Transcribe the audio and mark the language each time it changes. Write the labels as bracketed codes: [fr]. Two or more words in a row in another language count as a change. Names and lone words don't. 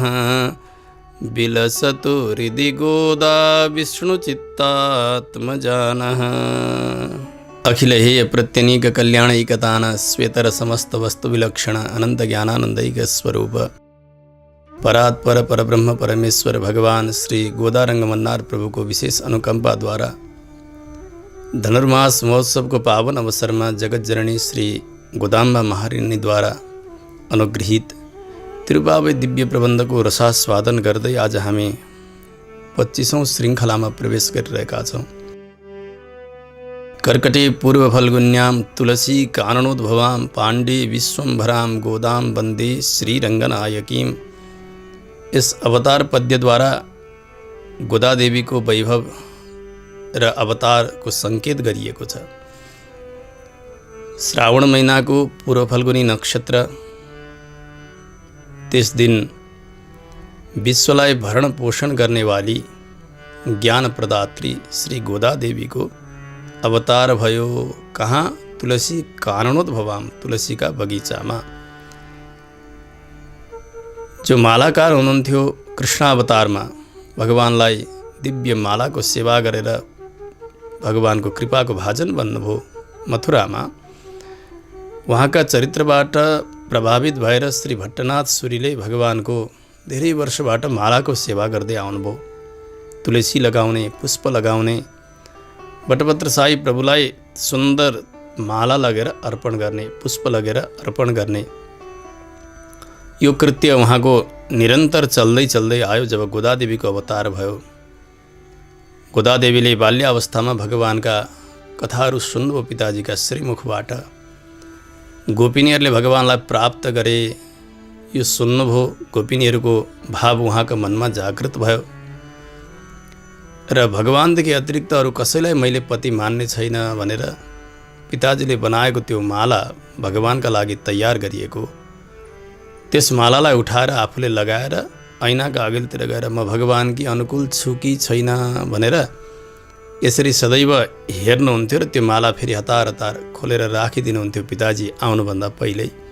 [sa] विलसतु हृदि गोदा विष्णुचित्तात्मजानः। अखिल हेय प्रत्यनीक कल्याणैकतान श्वेतर समस्त वस्तु विलक्षण अनंत ज्ञानानंदैक स्वरूप परात्पर परब्रह्म परमेश्वर [ne] भगवान श्री गोदारंग मन्नार प्रभु को विशेष अनुकंपा द्वारा धनुर्मास महोत्सव को पावन अवसर में जगत जननी श्री गोदाम्बा महारानी द्वारा अनुग्रहित तिरुपावई दिव्य प्रबंध को रसास्वादन गर्दै आज हामी 25औं श्रृंखला में प्रवेश गरिरहेका छौं। [sa] कर्कटे पूर्व फल्गुन्यां तुलसी काननोद्भवां पांडे विश्वंभरां गोदां वंदे श्रीरंगनायकीं। [ne] इस अवतार पद्य द्वारा गोदा देवी को वैभव र अवतार को संकेत गरिएको छ। श्रावण महीना को पूर्व फल्गुनी नक्षत्र त्यस दिन विश्वलाई भरण पोषण गर्ने वाली ज्ञान प्रदात्री श्री गोदा देवी को अवतार भयो। कहाँ? [sa] तुलसी काननोद्भवाम, [hi] तुलसी का बगीचा में। [ne] जो मालाकार हुनुहुन्थ्यो कृष्णावतार में भगवानलाई दिव्य माला को सेवा गरेर भगवान को कृपा को भाजन बन्नुभयो मथुरा में। वहाँ का चरित्रबाट प्रभावित भएर श्री भट्टनाथ सूरीले भगवान को धेरै वर्षबाट माला को सेवा गर्दै आउनुभयो। तुलसी लगाउने, पुष्प लगाउने, बटपत्र साई प्रभुलाई सुंदर माला लगेर अर्पण गर्ने, पुष्प लगेर अर्पण गर्ने यो कृत्य वहाँ को निरंतर चल्दै चल्दै आयो। जब गोदा देवी को अवतार भयो, गोदा देवीले बाल्यावस्था में भगवान का कथाहरू सुन्नुभयो पिताजी का श्रीमुखबाट। गोपिनीहरूले भगवानलाई प्राप्त गरे यो सुन्नुभयो। गोपिनीहरूको भाव वहाँ का मन में जागृत भयो र भगवानदेखि अतिरिक्त अरू कसैलाई मैले पति मान्ने छैन भनेर पिताजीले बनाएको त्यो माला भगवानका लागि तयार गरिएको त्यस मालालाई उठाएर आफूले लगाएर ऐनाका अघिल्तिर गएर म भगवानकी अनुकूल छु कि छैन भनेर यसरी सदैव हेर्नुहुन्थ्यो र त्यो माला फेरि हतार हतार खोलेर राखिदिनुहुन्थ्यो पिताजी आउनुभन्दा पहिल्यै।